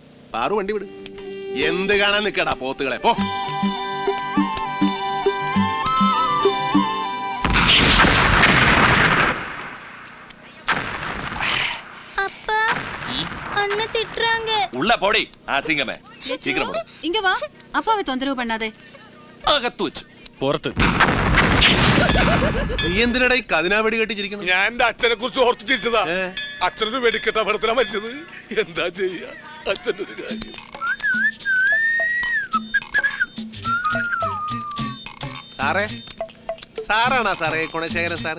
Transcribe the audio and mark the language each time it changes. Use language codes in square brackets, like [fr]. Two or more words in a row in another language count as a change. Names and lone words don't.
[ml] പാറു വണ്ടി വിട്. എന്ത് കാണാൻ നിൽക്കടാ പോത്തുകളെ, പോ. ഉള്ള പോടി ആസിംഗമേ, [ta] சீக்கிரம் போடு. இங்க வா, அப்பாவை தொந்தரவு பண்ணாதே. [ml] അകത്ത് വെച്ച് പുറത്ത്. നീ എന്തിനടാ ഈ കതിനാ വെടി കെട്ടിച്ചിരിക്കണം? ഞാൻ എന്റെ അച്ഛനെ കുറിച്ച് ഓർത്ത് തിരിച്ചതാ. അച്ഛനൊരു വെടിക്കെട്ട അപകടത്തിലാ മരിച്ചത്. എന്താ ചെയ്യാ, അച്ഛൻ്റെ ഒരു കാര്യം. സാറേ, സാറാണോ സാറേ ഗുണശേഖരൻ സാറ്?